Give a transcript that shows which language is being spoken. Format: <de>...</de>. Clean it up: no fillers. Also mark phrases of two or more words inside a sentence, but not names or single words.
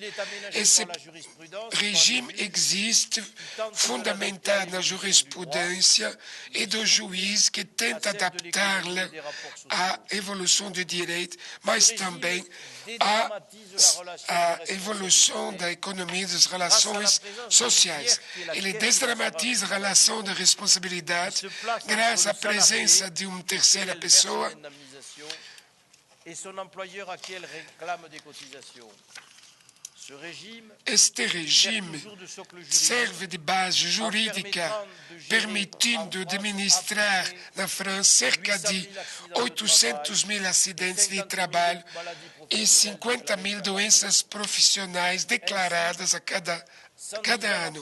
<pt>Esse regime existe fundamentado na jurisprudência e do juiz que tenta adaptá-la à evolução do direito, mas também à evolução da economia e das relações sociais. Ele desdramatiza a relação de responsabilidade graças à presença de uma terceira pessoa</pt> <fr>et son employeur à qui elle réclame des cotisations.</fr> <pt>Este regime serve de base jurídica, permitindo administrar na França cerca de 800 mil acidentes de trabalho e 50 mil doenças profissionais declaradas a cada ano.</pt>